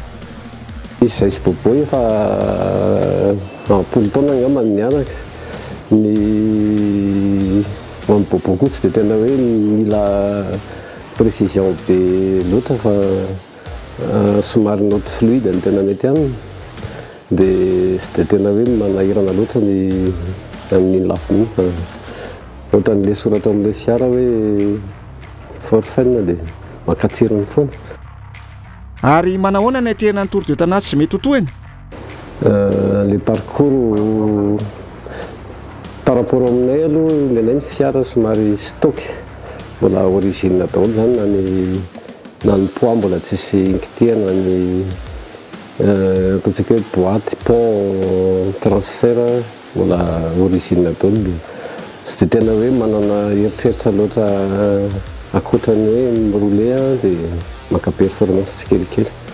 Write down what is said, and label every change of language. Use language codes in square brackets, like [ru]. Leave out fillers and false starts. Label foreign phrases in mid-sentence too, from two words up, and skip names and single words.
[mg] Izy zay sy Bobo efa ampolo taona angamba ny nianaka ny Bobo koa tsy dia tena hoe mila précision be loatra fa somary [fr] note fluide [mg] ny tena mety aminy dia sy dia tena hoe manahirana loatra ny amin'ny lafiny fa ohatran'le soratra amin'ilay fiara hoe forfait dia makatsiriny foana. Ary manahoana ny aterina ny Tour de Tana tsy mety hotohany? [fr] Le parcours par rapport [mg] aminay aloha ilainay ny fiara somary stock mbola origine daholo zany na ny poids mbola tsisy inkitihana ny ataontsika hoe [fr] boîte pont transfert [mg] mbola origine daholo dia tsy dia tena hoe manana eritreritra loatra akoatrany hoe miroule dia maka performance tsikelikely.